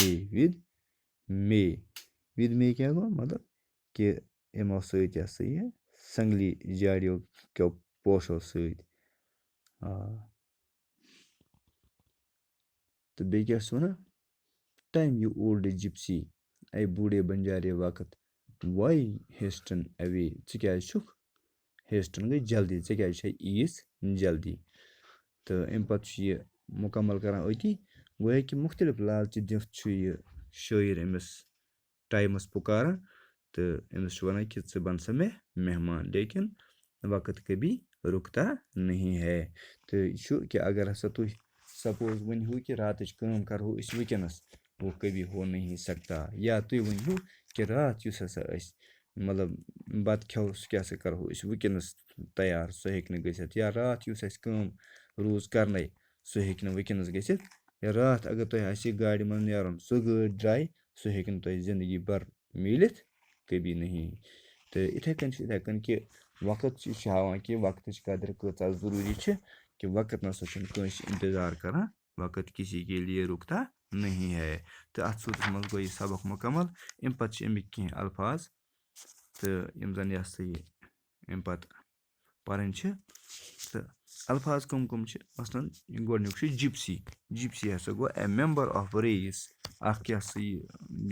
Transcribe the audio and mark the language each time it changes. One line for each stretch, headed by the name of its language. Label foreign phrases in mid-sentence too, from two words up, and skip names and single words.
Kashmiri: مے کیٛاہ گوٚو مطلب کہِ یِمو سۭتۍ یہِ ہسا یہِ سنٛگلی جاڑیو کیو پوشو سۭتۍ تہٕ بیٚیہِ کیٛاہ چھُس وَنان
English: time you old gypsy
Urdu: اے بوٗڈے بنجارے
Kashmiri: وقت
English: why hasten away
Kashmiri: ژٕ کیٛازِ چھُکھ ہیسٹَن گٔے جلدی ژےٚ کیٛازِ چھے ایٖژ جلدی تہٕ اَمہِ پَتہٕ چھُ یہِ مُکمل کَران أتی گویا کہِ مُختٔلِف لالچہِ دِتھ چھُ یہِ شٲعر أمِس ٹایمَس پُکاران تہٕ أمِس چھُ وَنان کہِ ژٕ بَن سا مےٚ مہمان
Urdu: لیکِن وقت کبھی رُکتا نہیں ہے
Kashmiri: تہٕ یہِ چھُ کہِ اگر ہسا تُہۍ سپوز ؤنۍہِو کہِ راتٕچ کٲم کَرہو أسۍ وٕنۍکٮ۪نَس
Urdu: وہ کبھی ہو نہیں سکتا
Kashmiri: یا تُہۍ ؤنۍہِو کہِ راتھ یُس ہسا أسۍ مطلب بَتہٕ کھٮ۪و سُہ کیٛاہ سا کَرہو أسۍ وٕنۍکٮ۪نَس تیار سُہ ہیٚکہِ نہٕ گٔژھِتھ یا راتھ یُس اَسہِ کٲم روٗز کَرنَے سُہ ہیٚکہِ نہٕ وٕنۍکٮ۪نَس گٔژھِتھ یا راتھ اگر تۄہہِ آسہِ ہے گاڑِ منٛز نیرُن سُہ گٲڑۍ درٛاے سُہ ہیٚکہِ نہٕ تۄہہِ
Urdu: زندگی بھر
Kashmiri: میٖلِتھ
Urdu: کبھی نہیں
Kashmiri: تہٕ یِتھَے کٔنۍ چھُ یِتھَے کٔنۍ کہِ وقت چھُ یہِ چھُ ہاوان کہِ وقتٕچ قدر کۭژاہ ضروٗری چھِ کہِ وقت نَسا چھُنہٕ کٲنٛسہِ اِنتظار کَران وقت
Urdu: کسی کے لیے رُکتا نہیں ہے
Kashmiri: تہٕ اَتھ صوٗرتَس منٛز گوٚو یہِ سبق مُکمل اَمہِ پَتہٕ چھِ اَمِکۍ کینٛہہ الفاظ تہٕ یِم زَن یہِ ہسا یہِ اَمہِ پَتہٕ پَرٕنۍ چھِ تہٕ الفاظ کٕم کٕم چھِ مثلاً گۄڈٕنیُک چھُ جِپسی ہسا گوٚو
English: a member of race
Kashmiri: اکھ یہِ ہسا یہِ یِم